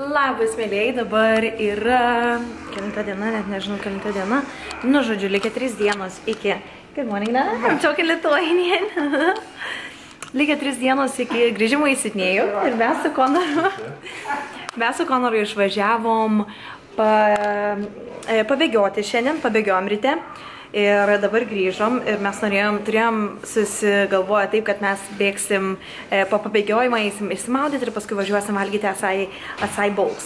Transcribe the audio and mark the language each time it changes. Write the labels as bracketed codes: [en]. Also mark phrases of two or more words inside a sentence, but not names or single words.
[lt] Labas, mėlyjei, dabar yra kelinta diena, net nežinau kelinta diena. Nu, žodžiu, likia 3 dienos iki... [en] Good morning, na? I'm talking Lithuanian. [lt] Likia 3 dienos iki grįžimo į Sidnėjų ir mes su Konoru išvažiavom pabėgioti šiandien, pabėgiojom ryte. Ir dabar grįžom ir mes turėjom susigalvoję taip, kad mes bėgsim po pabėgiojimą, eisim išsimaudyti ir paskui važiuosim valgyti [en] Acai Bowls.